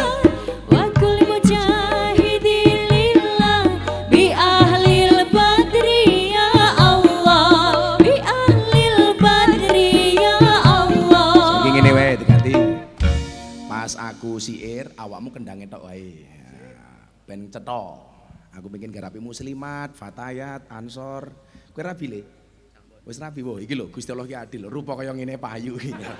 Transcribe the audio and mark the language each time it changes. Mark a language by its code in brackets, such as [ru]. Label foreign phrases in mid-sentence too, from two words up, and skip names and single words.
[ar] وكل مجاهد لله بأهل البدر يا الله بأهل البدر يا الله. [jv] Iki ngene wae diganti. Pas aku siir awakmu kendange tok wae. Ben cetha. Aku pengen garapi muslimat, fatayat, ansor. Kowe rabi le? Wis rabi wae iki lho Gusti Allah ki adil. Rupa kaya ngene payu iki.